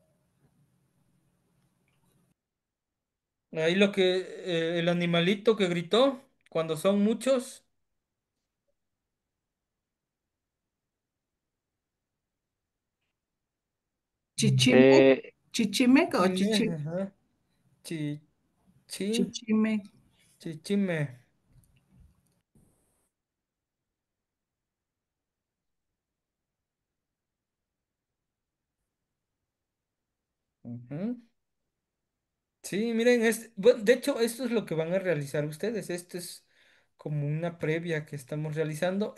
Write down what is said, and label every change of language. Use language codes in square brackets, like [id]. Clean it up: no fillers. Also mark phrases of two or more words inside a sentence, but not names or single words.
[es] Ahí lo que, el animalito que gritó, cuando son muchos, Chichime. Eh, Chichimeca o chime, ajá, chi, chi, chichime. chichime. Ujú. Sí, miren, bueno, de hecho, esto es lo que van a realizar ustedes. Esto es como una previa que estamos realizando.